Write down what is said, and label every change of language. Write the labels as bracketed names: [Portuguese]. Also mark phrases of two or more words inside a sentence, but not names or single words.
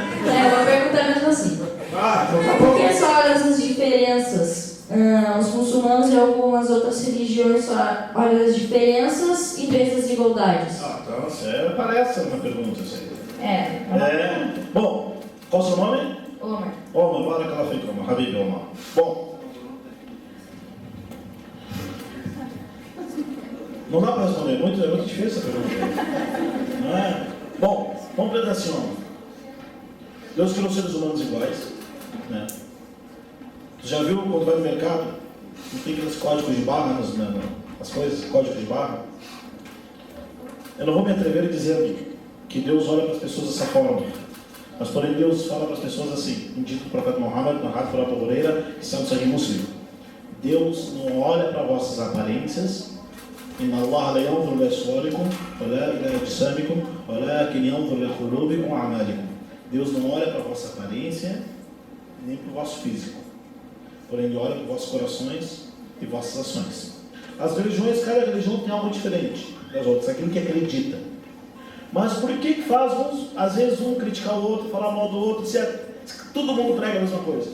[Portuguese] É uma pergunta mesmo assim. Por que só olham as diferenças? Os muçulmanos e algumas outras religiões só olham as diferenças e vêem as desigualdades. Então, parece uma pergunta, assim. Bom, qual o seu nome? Omar. Omar, [Arabic] بارك الله فيك, [Portuguese] Omar, Habib Omar. Bom, não dá para responder, é muito difícil essa pergunta. Não é? Bom, vamos ver assim, ó. Deus criou seres humanos iguais, né? Tu já viu quando vai no mercado, não tem aqueles códigos de barra, as coisas, códigos de barra? Eu não vou me atrever a dizer que Deus olha para as pessoas dessa forma. Mas, porém, Deus fala para as pessoas assim, dito do profeta Muhammad, narrado por Abu Huraira, que está no Sahih Muslim. Deus não olha para vossas aparências. [Arabic] إن الله لا ينظر إلى صوركم ولا إلى أجسامكم ولكن ينظر إلى قلوبكم وأعمالكم. [Portuguese] Deus não olha para a vossa aparência, nem para o vosso físico. Porém, Ele olha para os vossos corações e vossas ações. As religiões, cada religião tem algo diferente das outras, aquilo que acredita. Mas por que faz uns, às vezes, um criticar o outro, falar mal do outro, se todo mundo prega a mesma coisa?